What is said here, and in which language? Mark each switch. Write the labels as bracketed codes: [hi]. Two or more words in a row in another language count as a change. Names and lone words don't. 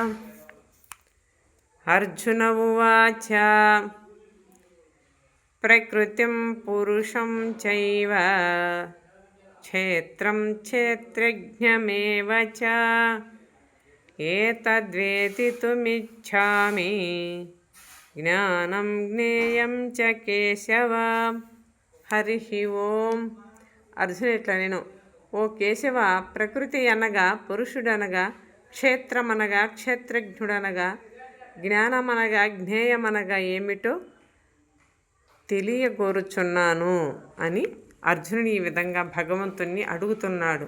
[sa] अर्जुन उवाच प्रकृतिं पुरुषं चैव क्षेत्रं क्षेत्रज्ञमेव च एतद्वेदितुमिच्छामि జ్ఞానం జ్ఞేయం చ కేశవ। హరి ఓం. [te] అర్జునుడు ఇట్లా నేను, ఓ కేశవ, ప్రకృతి అనగా పురుషుడనగా, క్షేత్రమనగా క్షేత్రజ్ఞుడనగా, జ్ఞానమనగా జ్ఞేయమనగా ఏమిటో తెలియగోరుచున్నాను అని అర్జునుడు ఈ విధంగా భగవంతుణ్ణి అడుగుతున్నాడు.